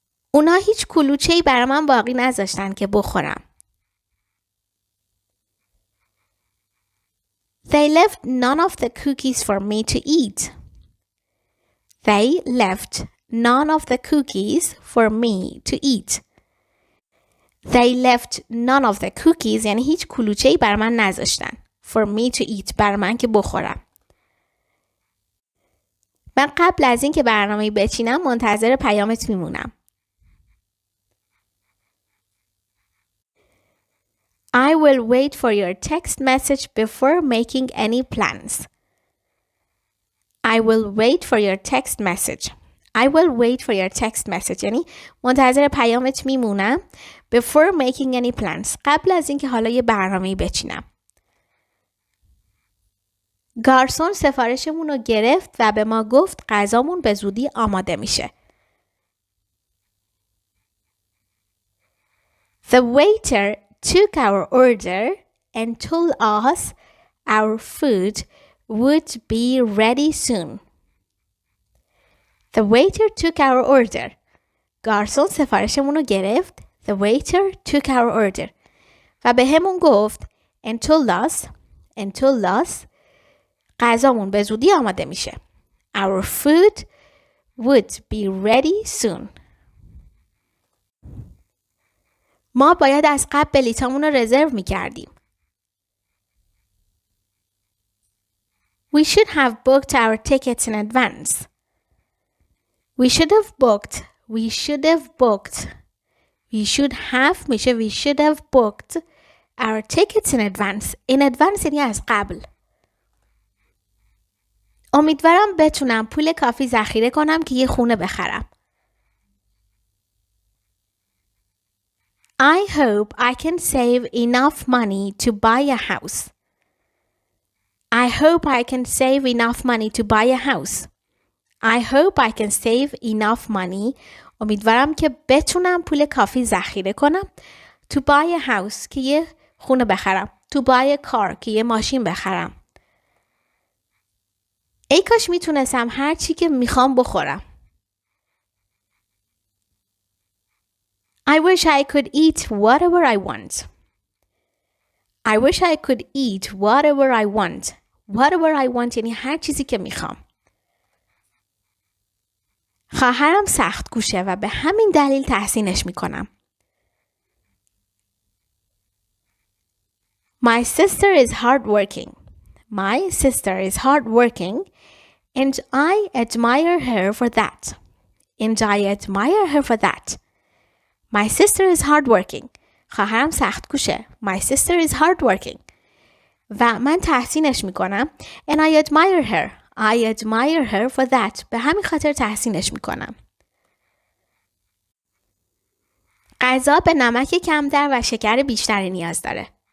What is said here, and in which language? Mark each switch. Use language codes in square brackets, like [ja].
[fa] اونا هیچ کلوچه‌ای برای من باقی نذاشتن که بخورم. [en] They left none of the cookies for me to eat. They left none of the cookies for me to eat. They left none of the cookies [fa] یعنی هیچ کلوچه‌ای بر من نذاشتن. [en] For me to eat [fa] بر من که بخورم. من قبل از این که برنامه بچینم منتظر پیامت میمونم. [en] I will wait for your text message before making any plans. I will wait for your text message. I will wait for your text message [fa] یعنی منتظر پیامت میمونم [en] before making any plans [fa] قبل از اینکه حالا یه برنامه‌ای بچینم. گارسون سفارشمون رو گرفت و به ما گفت غذامون به زودی آماده میشه. [en] The waiter took our order and told us our food would be ready soon. The waiter took our order. [fa] گارسون سفارشمون رو گرفت. [en] The waiter took our order. [fa] و به همون گفت [en] and told us [fa] غذامون به زودی آماده میشه. [en] Our food would be ready soon. [fa] ما باید از قبل بلیطامون رو رزرو میکردیم. [en] We should have booked our tickets in advance. We should have booked our tickets in advance. In advance [fa] یعنی از قبل. امیدوارم بتونم پول کافی ذخیره کنم که یه خونه بخرم. [en] I hope I can save enough money to buy a house. I hope I can save enough money to buy a house. I hope I can save enough money. [fa] امیدوارم که بتونم پول کافی ذخیره کنم. [en] To buy a house [fa] که یه خونه بخرم. [en] To buy a car [fa] که یه ماشین بخرم. ای کاش میتونستم هر چی که میخوام بخورم. [en] I wish I could eat whatever I want. I wish I could eat whatever I want. Whatever I want [fa] یعنی هر چیزی که میخوام. خواهرم سخت کوشه و به همین دلیل تحسینش میکنم. [en] My sister is hardworking. My sister is hardworking and I admire her for that. My sister is hardworking. [fa] خواهرم سخت کوشه. [en] My sister is hardworking. [fa] و من تحسینش میکنم. [en] And I admire her for that. [fa] به همین خاطر تحسینش میکنم. غذا به نمک کمتر و شکر بیشتری نیاز داره.